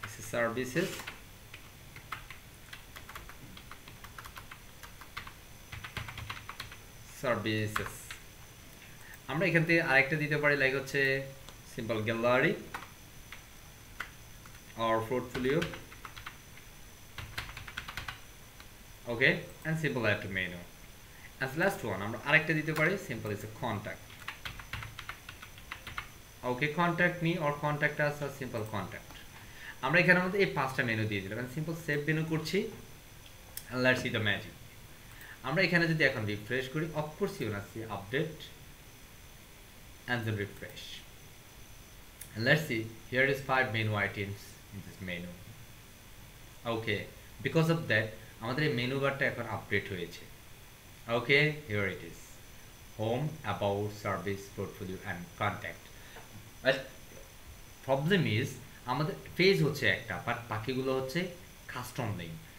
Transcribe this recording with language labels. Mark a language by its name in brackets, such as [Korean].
[Bangla] Services, services. আমরা এখান থেকে আরেকটা দিতে পারি, লাইক হচ্ছে simple gallery [English] or portfolio, okay, and simple add to menu. As last one [Bangla] আমরা আরেকটা দিতে পারি, [English] simple is a contact, okay, contact me or contact us or simple contact. [Bangla] আমরা এখানের মধ্যে এই পাঁচটা মেনু দিয়ে দিলাম, সিম্পল সেভ মেনু করছি, [English] and let's see the magic. [Bangla] আমরা এখানে যদি এখন রিফ্রেশ করি, [English] of course you will see update and then refresh, and let's see, here is 5 menu items in this menu. Okay, because of that [Bangla] আমাদের এই menu বারটা এখন আপডেট হয়েছে। [English] Okay, here it is home, about, service, portfolio and contact. Problem is [Bangla] আমাদের page হচ্ছে একটা, but বাকিগুলো হচ্ছে কাস্টম লিঙ্ক।